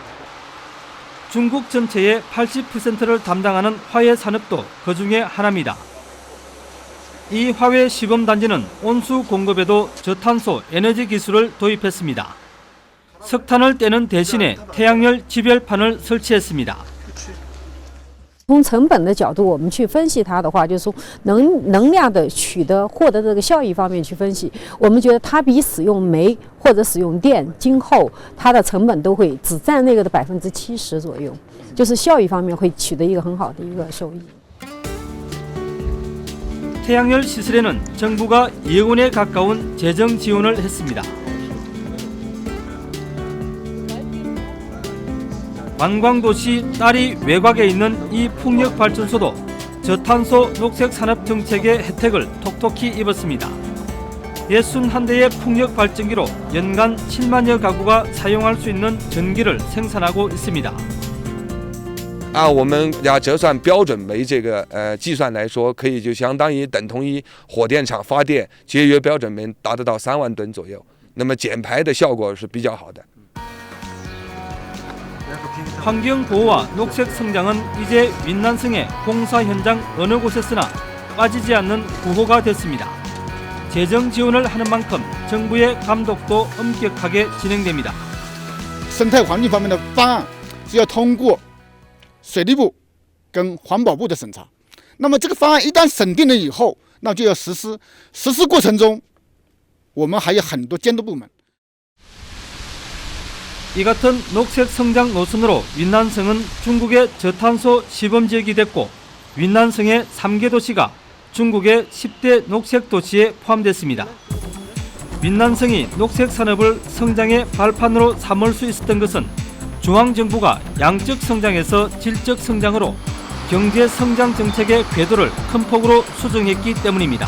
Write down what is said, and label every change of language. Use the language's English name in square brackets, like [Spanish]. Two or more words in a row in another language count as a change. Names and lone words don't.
[Korean] 중국 전체의 80%를 담당하는 화훼 산업도 그 중에 하나입니다. 이 화훼 시범단지는 온수 공급에도 저탄소 에너지 기술을 도입했습니다. 석탄을 떼는 대신에 태양열 지별판을 설치했습니다. [Chinese] 从成本的角度，我们去分析它的话，就是说能量的获得这个效益方面去分析，我们觉得它比使用煤或者使用电，今后它的成本都会只占那个的70%左右，就是效益方面会取得一个很好的一个收益。 [Korean] 태양열 시설에는 정부가 2억 원에 가까운 재정 지원을 했습니다. 관광도시 딸이 외곽에 있는 이 풍력발전소도 저탄소 녹색 산업 정책의 혜택을 톡톡히 입었습니다. 61대의 풍력발전기로 연간 7만여 가구가 사용할 수 있는 전기를 생산하고 있습니다. [Chinese] 我们要折算标准煤这个计算来说，可以就相当于等同于火电厂发电节约标准煤达得到3万吨左右，那么减排的效果是比较好的。 [Korean] 환경보호와 녹색 성장은 이제 윈난성의 공사 현장 어느 곳에서나 빠지지 않는 구호가 됐습니다. 재정 지원을 하는 만큼 정부의 감독도 엄격하게 진행됩니다. [Chinese] 生态环境方面的方案是要通过水利部跟环保部的审查。那么这个方案一旦审定了以后，那就要实施。实施过程中，我们还有很多监督部门。 [Korean] 이 같은 녹색 성장 노선으로 윈난성은 중국의 저탄소 시범지역이 됐고 윈난성의 3개 도시가 중국의 10대 녹색 도시에 포함됐습니다. 윈난성이 녹색 산업을 성장의 발판으로 삼을 수 있었던 것은 중앙정부가 양적 성장에서 질적 성장으로 경제 성장 정책의 궤도를 큰 폭으로 수정했기 때문입니다.